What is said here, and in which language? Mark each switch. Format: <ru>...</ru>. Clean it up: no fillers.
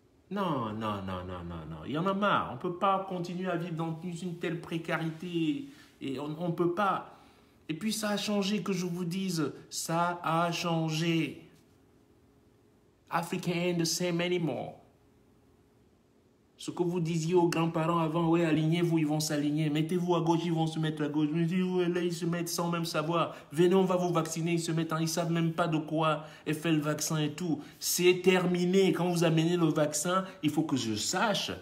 <fr>Non, non, non, non, non, non. Il y en a marre. On ne peut pas continuer à vivre dans une telle précarité. Et on ne peut pas. Et puis ça a changé, que je vous dise. Ça a changé.</fr> <en>Africa ain't the same anymore.</en> <fr>Ce que vous disiez aux grands-parents avant, ouais, alignez-vous, ils vont s'aligner. Mettez-vous à gauche, ils vont se mettre à gauche. Ouais, là, ils se mettent sans même savoir. Venez, on va vous vacciner, ils se mettent ils ne savent même pas de quoi est fait le vaccin et tout. C'est terminé. Quand vous amenez le vaccin, il faut que je sache.</fr>